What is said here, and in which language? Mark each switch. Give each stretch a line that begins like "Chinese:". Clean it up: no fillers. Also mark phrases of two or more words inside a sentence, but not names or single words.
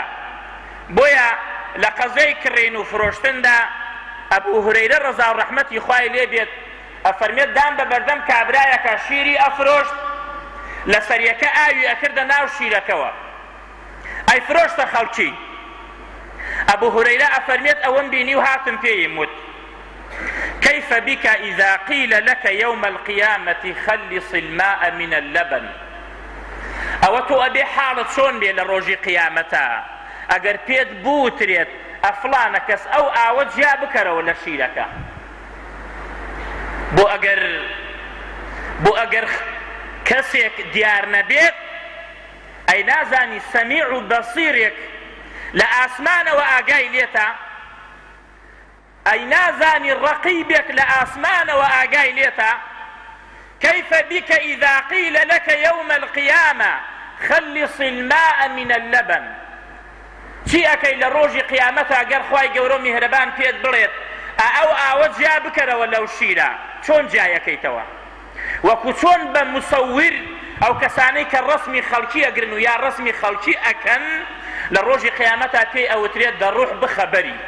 Central Kurdish: بۆیە لە قەزەی کڕین و فرۆشتندا ئەبوو هورەیرە ڕەزا و ڕەحمەتی خوای لێ بێت ئەفەرمێت دام بە بەردەم کابرایەکە شیری ئەفرۆشت، لە سەریەکە ئاوی ئەکردە ناو شیرەکەوە، ئەی فرۆشتە خەڵکی. ئەبوو هورەیرە ئەفەرمێت ئەوەم بینی و هاتم پێیم وت
Arabic: كيف بك إذا قيل لك يوم القيامة خلص الماء من اللبن.
Central Kurdish: ئەوە تۆ ئەبێ حاڵت چۆن بێ لە ڕۆژی قیامەتە ئەگەر پێت بوترێت ئەفلانە کەس ئەو ئاوە جیا بکەرەوە لە شیرەکە. بۆ ئەگەر کەسێک دیار نەبێت، ئەی نازانی سەمیع و بەسیرێک لە ئاسمانەوە ئاگای لێتە، ئەی نازانی ڕەقیبێک لە ئاسمانەوە ئاگای لێتە.
Arabic: كيف بك إذا قيل لك يوم القيامة خلص الماء من اللبن.
Central Kurdish: چی ئەکەی لە ڕۆژی قیامەتە ئەگەر خوای گەورە و میهرەبان پێت بڵێت ئەو ئاوە جیا بکەرەوە لەو شیرە، چۆن جایەکەیتەوە؟ وەکو چۆن بە مسەور ئەو کەسانەی کە ڕەسمی خەڵکی ئەگرن و یا ڕەسمی خەڵکی ئەکەن لە ڕۆژی قیامەتە پێی ئەوترێت دەڕوح بخەبەری.